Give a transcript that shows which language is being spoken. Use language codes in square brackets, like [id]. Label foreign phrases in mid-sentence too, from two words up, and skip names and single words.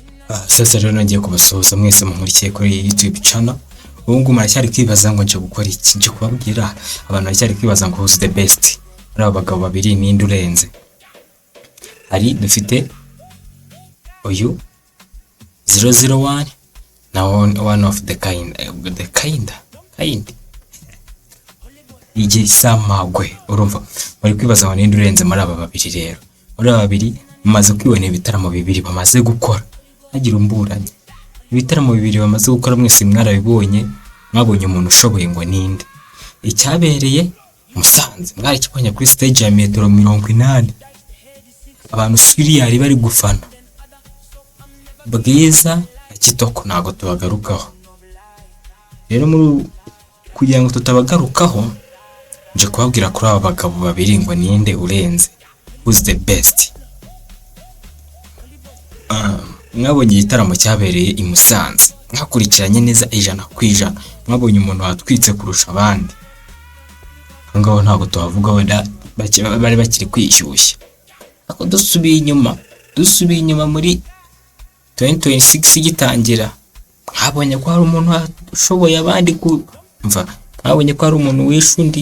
[rw] Sasa rero nagiye kubasuhuza mwese munkurikiye kuri YouTube channel. Ubu ngubu muracyari kwibaza ngo nje gukora iki? Nje kubabwira abantu baracyari kwibaza ngo [en] who's the best. [rw] Ari abagabo babiri ninde urenze. Hari dufite uyu 001 na [en] one of the kind. [rw] Igisamagwe urumva muri kwibaza ngo ninde urenze muri aba babiri rero. Muri aba babiri bamaze kwibona ibitaramo bibiri bamaze gukora. Hagira umburanye ibitaramo bibiri bamaze gukora mwese mwarabibonye, mwabonye umuntu ushoboye ngo ninde. Icyabereye Musanze mwari kibonye kuri stage ya metero 80, abantu suriyari bari gufana. Bwiza na Kitoko ntago tubagarukaho rero, muri kugira ngo tutabagarukaho nje kubabwira kuri aba bagabo babiri ngo ninde urenze, [en] who's the best. [rw] Mwabonye igitaramo cyabereye i Musanze, mwakurikiranye neza 100%, mwabonye umuntu watwitse kurusha abandi. Ngaho ntago tuhavuga wenda bari bakiri kwishyushya. Ako dusubiye inyuma muri 2026 gitangira, mwabonye ko hari umuntu ushoboye abandi kumva, mwabonye ko hari umuntu wishe undi.